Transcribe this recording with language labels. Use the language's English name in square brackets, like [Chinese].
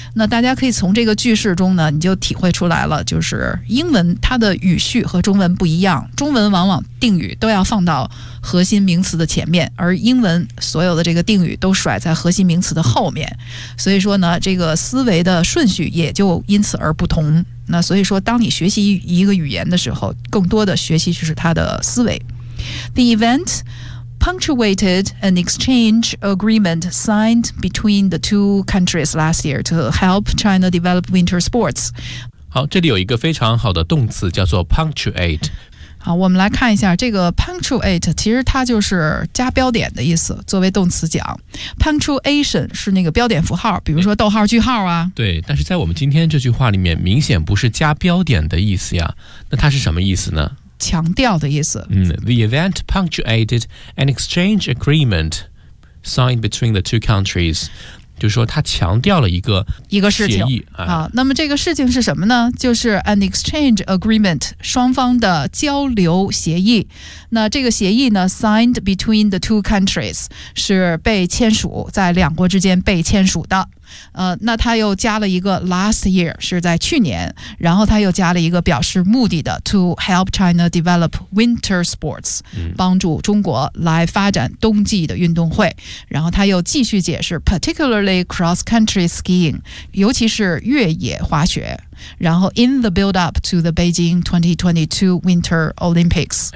[Chinese] 那大家可以从这个句式中呢，你就体会出来了，就是英文它的语序和中文不一样，中文往往定语都要放到核心名词的前面，而英文所有的这个定语都甩在核心名词的后面，所以说呢，这个思维的顺序也就因此而不同。那所以说，当你学习一个语言的时候，更多的学习就是它的思维。 [English] The event punctuated an exchange agreement signed between the two countries last year to help China develop winter sports. [Chinese] 好，这里有一个非常好的动词叫做 punctuate。好，我们来看一下这个 punctuate， 其实它就是加标点的意思。作为动词讲， punctuation 是那个标点符号，比如说逗号句号啊。对，但是在我们今天这句话里面明显不是加标点的意思呀，那它是什么意思呢？强调的意思。 [English] The event punctuated an exchange agreement signed between the two countries， [Chinese] 就是说他强调了一个事情啊。那么这个事情是什么呢？就是 [English] an exchange agreement， [Chinese] 双方的交流协议。那这个协议呢， [English] signed between the two countries， [Chinese] 是被签署，在两国之间被签署的。那他又加了一个 [English] last year， [Chinese] 是在去年，然后他又加了一个表示目的的 [English] to help China develop winter sports， [Chinese] 帮助中国来发展冬季的运动会，然后他又继续解释 [English] particularly cross country skiing， [Chinese] 尤其是越野滑雪，然后 [English] in the build up to the Beijing 2022 Winter Olympics，